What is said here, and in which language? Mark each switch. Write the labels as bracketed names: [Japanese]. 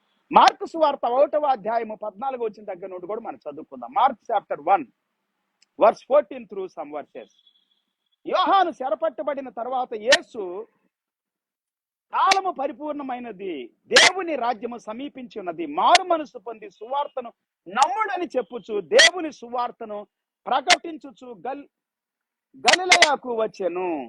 [Telugu] Mark సువార్త 1వ అధ్యాయము 14 వచ్చిన దగ్గర నుండి కూడా మనం చదువుకుందాం. [English] Mark chapter 1 verse 14 through some verses. [Telugu] యోహాను చెరపట్టబడిన తర్వాత యేసు, కాలము పరిపూర్ణమైనది, దేవుని రాజ్యము సమీపించి ఉన్నది, మారు మనసు పొంది సువార్తను నమ్ముడని చెప్పుచు దేవుని సువార్తను ప్రకటించుచు గలిలయకు వచ్చెను.